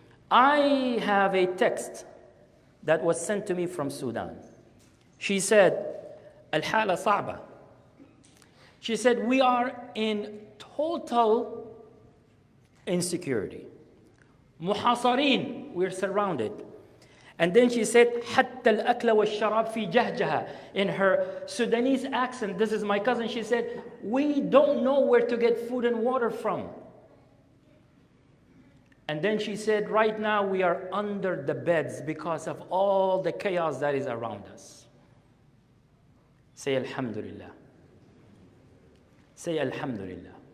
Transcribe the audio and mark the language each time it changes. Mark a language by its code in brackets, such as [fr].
[en] I have a text that was sent to me from Sudan. She said, [ar] Al-hala sa'ba. [en] She said, we are in total insecurity. Muhasarin, we're surrounded. And then she said, [ar] حتى الأكل والشراب في جهجها. [en] In her Sudanese accent, this is my cousin, she said, we don't know where to get food and water from. And then she said, right now we are under the beds because of all the chaos that is around us. Say Alhamdulillah. Say Alhamdulillah.